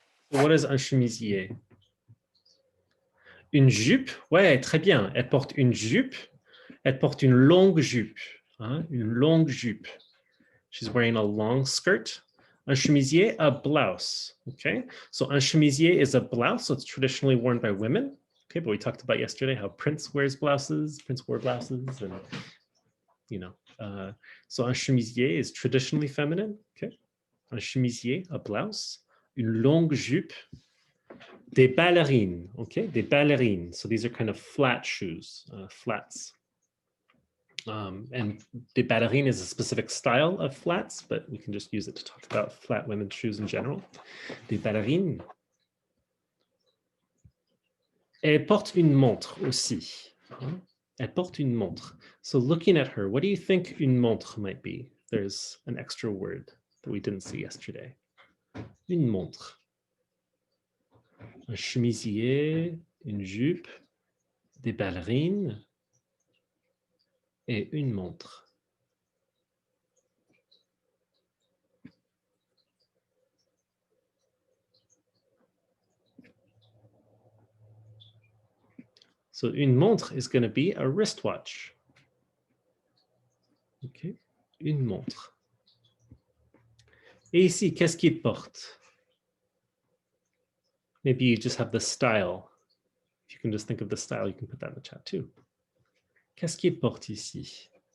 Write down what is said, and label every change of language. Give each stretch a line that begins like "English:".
English: What is un chemisier?
French: Une jupe. Ouais, très bien. Elle porte une jupe. Elle porte une longue jupe. Une longue jupe.
English: She's wearing a long skirt. Un chemisier, a blouse. Okay, so un chemisier is a blouse. So it's traditionally worn by women. Okay, but we talked about yesterday how Prince wears blouses. Prince wore blouses, and you know. So un chemisier is traditionally feminine. Okay, un chemisier, a blouse.
French: Une longue jupe. Des ballerines.
English: Okay, des ballerines. So these are kind of flat shoes, flats. And des ballerines is a specific style of flats, but we can just use it to talk about flat women's shoes in general.
French: Des ballerines. Elle porte une montre aussi. Elle porte une montre.
English: So looking at her, what do you think une montre might be? There's an extra word that we didn't see yesterday.
French: Une montre. Un chemisier, une jupe, des ballerines et une montre.
English: So une montre is going to be a wristwatch.
French: Okay, une montre. Et ici, qu'est-ce qu'il porte?
English: Maybe you just have the style. If you can just think of the style, you can put that in the chat too.
French: Qu'est-ce qu'il porte ici?